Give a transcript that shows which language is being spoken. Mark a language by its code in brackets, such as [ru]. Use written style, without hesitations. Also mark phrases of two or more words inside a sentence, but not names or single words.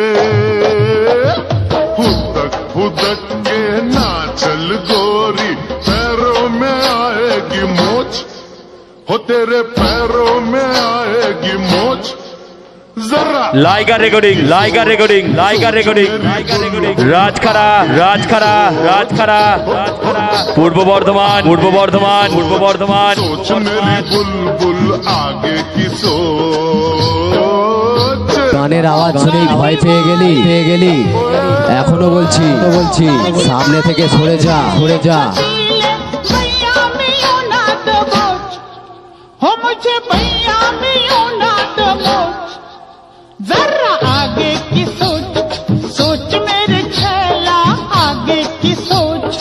[hi] फुदक फुदक के नाचल गोरी, पैरों में आएगी मोच, हो तेरे पैरों में आएगी मोच। जरा लाइगर रिकॉर्डिंग, लाइगर रिकॉर्डिंग, लाइगर रिकॉर्डिंग, राजखाड़ा, राजखाड़ा, राजखाड़ा, पूर्व बर्धमान, पूर्व बर्धमान, पूर्व बर्धमान। सोच मेरी बुलबुल आगे की सोच। [bn] গানের আওয়াজ শুনেই ভয় পেয়ে গেলি এখনো বলছি সামনে থেকে সরে যা, সরে যা। [hi] भैया में यूं ना दबोच, हो मुझे भैया में यूं ना दबोच। जरा आगे की सोच, सोच मेरे छैला आगे की सोच।